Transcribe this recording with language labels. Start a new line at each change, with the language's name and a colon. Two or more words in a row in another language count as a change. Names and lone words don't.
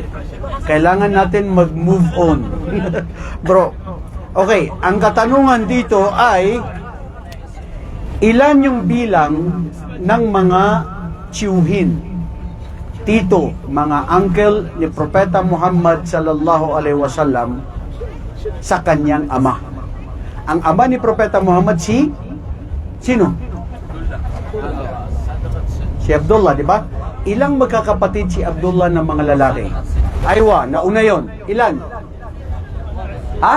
Filipino: Kailangan natin mag-move on. Bro, okay, ang katanungan dito ay, ilan yung bilang ng mga tiyuhin, tito, mga uncle ni Propeta Muhammad
Arabic: صلى الله عليه وسلم
Filipino: sa kanyang ama? Ang ama ni Propeta Muhammad sino? Si Abdullah, di ba? Ilang magkakapatid si Abdullah ng mga lalaki? Aywa, nauna yon. Ilan? Ha?